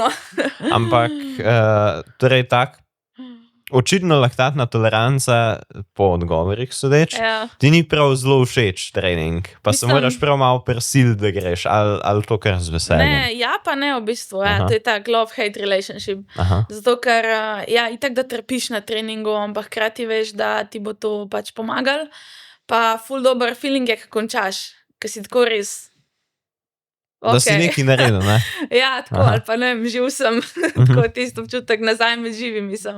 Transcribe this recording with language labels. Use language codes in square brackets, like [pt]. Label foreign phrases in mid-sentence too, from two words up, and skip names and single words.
[sl] Ampak, torej očitno laktatna toleranca po odgovorih sodeč, ti ni prav zelo všeč trening, pa se moraš prav malo prisiliti, da greš, ali to kar z veseljem. Ne, ja pa ne v bistvu, to je tak [en] love-hate relationship. [sl] Zato, ker itak da trpiš na treningu, ampak hkrati veš, da ti bo to pač pomagalo. Pa ful dober feeling je, ko končaš, ker si tako res. Da si nekaj naredil, ne? Ja, tako, ali pa ne vem, živ sem, tako tisto občutek nazaj med živimi sem.